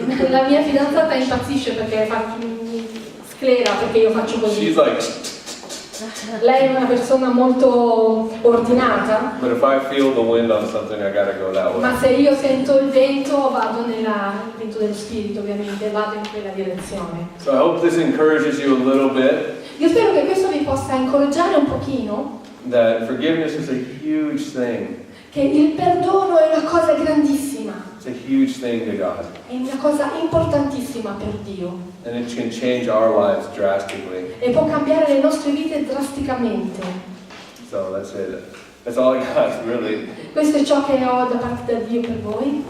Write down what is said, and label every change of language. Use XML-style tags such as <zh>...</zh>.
<it>La mia fidanzata impazzisce perché sclera perché io faccio</it> <en>She's</en> <it>così.</it> <en>like,</en> <it>Lei è una persona molto ordinata,</it> <en>but if I feel the wind on something, I gotta go that way.</en> <it>ma se io sento il vento vado il vento dello spirito ovviamente, vado in quella direzione.</it> <en>So I hope this encourages you a little bit,</en> <it>Io spero che questo vi possa incoraggiare un pochino,</it> <en>that forgiveness is a huge thing.</en> <it>che il perdono è una cosa grandissima,</it> <en>It's a huge thing to God.</en> <it>è una cosa importantissima per Dio</it> <en>And it can change our lives drastically.</en> <it>e può cambiare le nostre vite drasticamente.</it> <en>So that's it. That's all I got, really.</en> <it>Questo è ciò che ho da parte da Dio per voi.</it>